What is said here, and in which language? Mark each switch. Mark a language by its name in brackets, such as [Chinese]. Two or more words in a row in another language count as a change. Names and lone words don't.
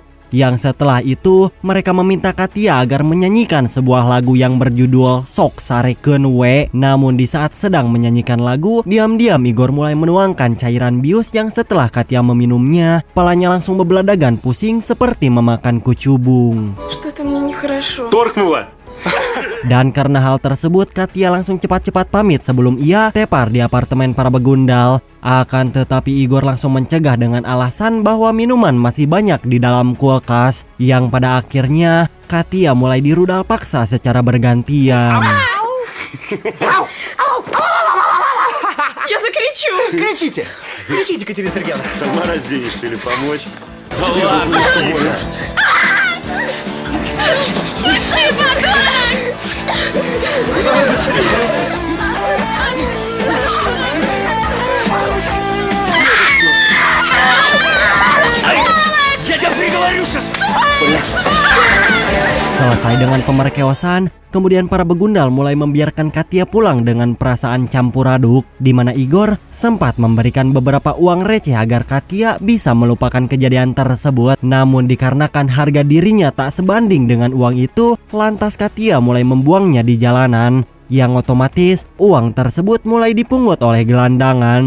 [Indonesian] Yang setelah itu mereka meminta Katia agar menyanyikan sebuah lagu yang berjudul Sok Sarekeun We. Namun di saat sedang menyanyikan lagu, diam-diam Igor mulai menuangkan cairan bius yang setelah Katia meminumnya, kepalanya langsung bebeladagan pusing seperti memakan kucubung. [Russian] Что-то мне нехорошо. Торкнула! [Indonesian] Dan karena hal tersebut, Katia langsung cepat-cepat pamit sebelum ia tepar di apartemen para begundal. Akan tetapi Igor langsung mencegah dengan alasan bahwa minuman masih banyak di dalam kulkas. Yang pada akhirnya Katia mulai dirudal paksa secara bergantian. [Russian] Я закричу. Кричите, Катерина Сергеевна. Сама разденешься или помочь? Спасибо, Я тебя приговорю сейчас. [Indonesian] Selesai dengan pemerkosaan, kemudian para begundal mulai membiarkan Katia pulang dengan perasaan campur aduk, di mana Igor sempat memberikan beberapa uang receh agar Katia bisa melupakan kejadian tersebut. Namun dikarenakan harga dirinya tak sebanding dengan uang itu, lantas Katia mulai membuangnya di jalanan, yang otomatis uang tersebut mulai dipungut oleh gelandangan.